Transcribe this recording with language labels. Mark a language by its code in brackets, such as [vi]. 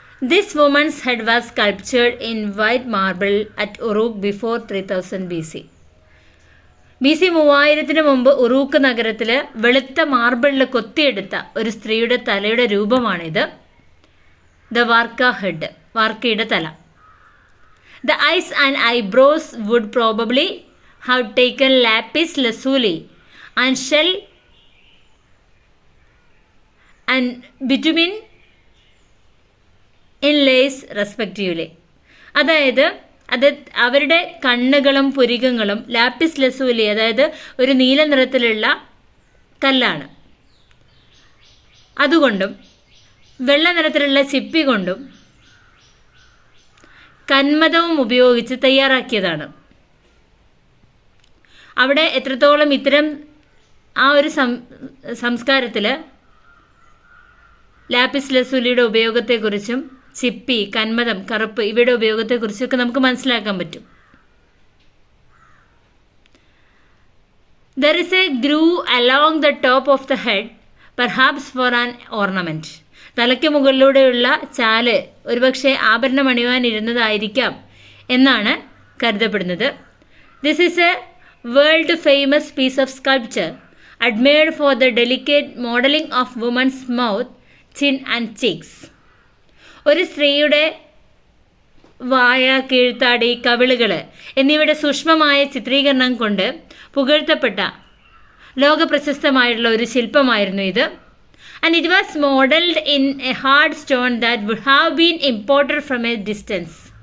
[en] This woman's head was sculptured in white marble at Uruk before 3000 BC. [ml] BC 3000 മുമ്പ് Uruk നഗരത്തിൽ വെളുത്ത മാർബിളിൽ കൊത്തിയെടുത്ത ഒരു സ്ത്രീയുടെ തലയുടെ രൂപമാണിത്. [en] the Warka head, [ml] വാർക്കയുടെ തല. [en] The eyes and eyebrows would probably have taken lapis lazuli and shell and bitumen inlays respectively. [ml] അതായത് അവരുടെ കണ്ണുകളും പുരികങ്ങളും ലാപ്പിസ് ലസൂലി, അതായത് ഒരു നീല നിറത്തിലുള്ള കല്ലാണ്, അതുകൊണ്ടും വെള്ള നിറത്തിലുള്ള ചിപ്പി കൊണ്ടും കന്മദവും ഉപയോഗിച്ച് തയ്യാറാക്കിയതാണ്. അവിടെ എത്രത്തോളം ഇത്തരം ആ ഒരു സംസ്കാരത്തിൽ ലാപ്പിസ് ലസൂലിയുടെ ഉപയോഗത്തെക്കുറിച്ചും ചിപ്പി, കന്മദം, കറുപ്പ് ഇവയുടെ ഉപയോഗത്തെക്കുറിച്ചൊക്കെ നമുക്ക് മനസ്സിലാക്കാൻ പറ്റും. [en] There is a groove along the top of the head, perhaps for an ornament. [ml] തലയ്ക്ക് മുകളിലൂടെയുള്ള ചാല് ഒരുപക്ഷെ ആഭരണം അണിയുവാനിരുന്നതായിരിക്കാം എന്നാണ് കരുതപ്പെടുന്നത്. [en] This is a world famous piece of sculpture admired for the delicate modeling of woman's mouth, chin and cheeks. [ml] ഒരു സ്ത്രീയുടെ വായ, കീഴ്ത്താടി, കവിളുകൾ എന്നിവയുടെ സൂക്ഷ്മമായ ചിത്രീകരണം കൊണ്ട് പുകഴ്ത്തപ്പെട്ട ലോകപ്രശസ്തമായിട്ടുള്ള ഒരു ശില്പമായിരുന്നു ഇത്. [en] And it was modelled in a hard stone that would have been imported from a distance.